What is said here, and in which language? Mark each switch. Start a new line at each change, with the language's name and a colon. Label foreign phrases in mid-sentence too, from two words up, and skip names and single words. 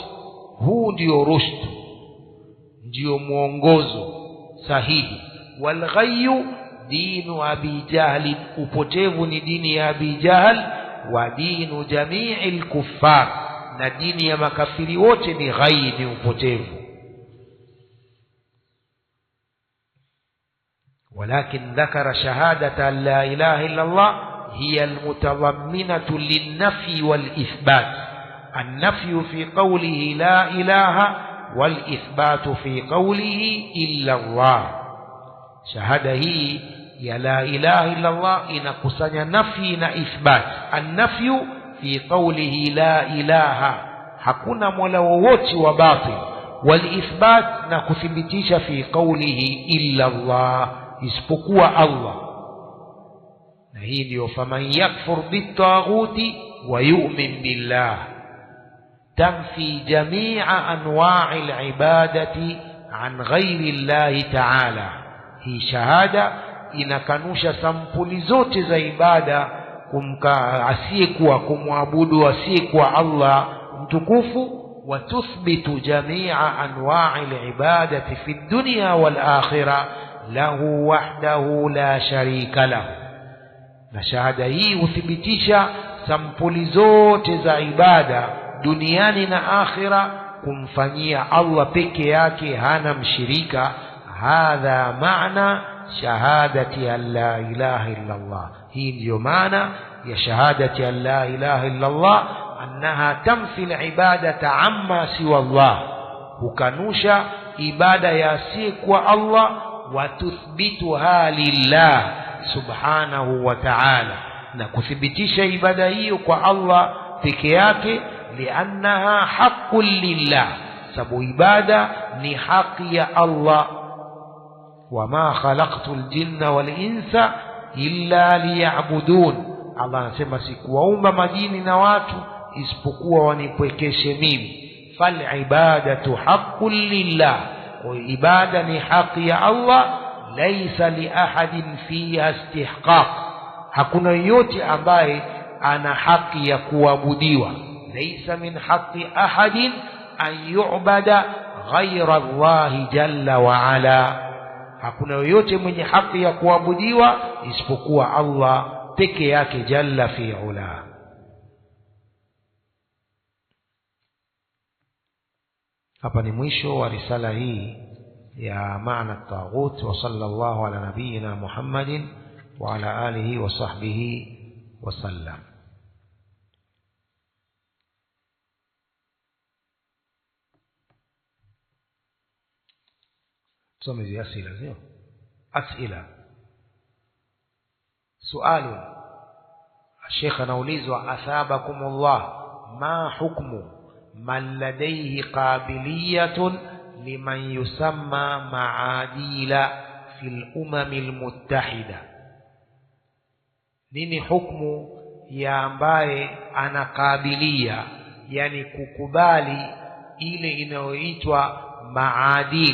Swahili: huu ndio rushd, ndio muongozo sahihi.
Arabic: والغي دين أبي جهل,
Swahili: upotevu ni dini ya Abi Jahl.
Arabic: ودين جميع الكفار,
Swahili: na dini ya makafiri wote ni ghayy, ni upotevu.
Arabic: ولكن ذكر شهادة أن لا إله إلا الله هي المتضمنة للنفي والإثبات. النفي في قوله لا إله والإثبات في قوله إلا الله. شهادة هي يا لا إله إلا الله
Swahili: inakusanya nafi na ithbat.
Arabic: النفي في قوله لا إله,
Swahili: hakuna mola wowote wa batil.
Arabic: والإثبات
Swahili: na kuthibitisha
Arabic: في قوله إلا الله,
Swahili: isipokuwa Allah. na hii ndio
Arabic: فمن يكفر بالطاغوت ويؤمن بالله. تنفي جميع أنواع العبادة عن غير الله تعالى. هي شهادة
Swahili: inakanusha sampuli zote za ibada asiyekuwa kumwabudu asiyekuwa Allah mtukufu.
Arabic: وتثبت جميع أنواع العبادة في الدنيا والآخرة له وحده لا شريك له.
Swahili: na shahada hii huthibitisha sampuli zote za ibada duniani na akhira kumfanyia Allah peke yake, hana mshirika.
Arabic: هذا معنى شهادة أن لا إله إلا الله.
Swahili: hii ndiyo maana ya
Arabic: شهادة أن لا إله إلا الله أنها تنفي العبادة عما سوى الله,
Swahili: hukanusha ibada ya asiyekuwa Allah.
Arabic: وتثبتها لله سبحانه وتعالى,
Swahili: na kuthibitisha ibada hiyo kwa Allah peke yake.
Arabic: لأنها حق لله,
Swahili: sababu ibada ni haki ya Allah.
Arabic: وما خلقت الجن والإنس إلا ليعبدون.
Swahili: Allah anasema sikuwaumba majini na watu isipokuwa wanipwekeshe mimi.
Arabic: فالعبادة حق لله,
Swahili: kwa ibada ni haki ya Allah.
Arabic: ليس لأحد فيها استحقاق,
Swahili: hakuna yote ambaye ana haki ya kuabudiwa.
Arabic: ليس من حق أحد أن يعبد غير الله جل وعلا,
Swahili: hakuna yote mwenye haki ya kuabudiwa isipokuwa Allah peke yake
Arabic: جل في علا.
Swahili: hapa ni mwisho wa risala hii ya maana at-taghut.
Arabic: وصلى الله على نبينا محمد وعلى آله وصحبه وسلم.
Swahili: tusome hizi asila sio asila. sualu, Sheikh anaulizwa: athabakumullah,
Arabic: ما حكم من لديه قابلية لمن يسمى معادلة في الأمم المتحدة.
Swahili: Nini hukmu ya ambaye anakabilia, yani kukubali ile inayoitwa maadil?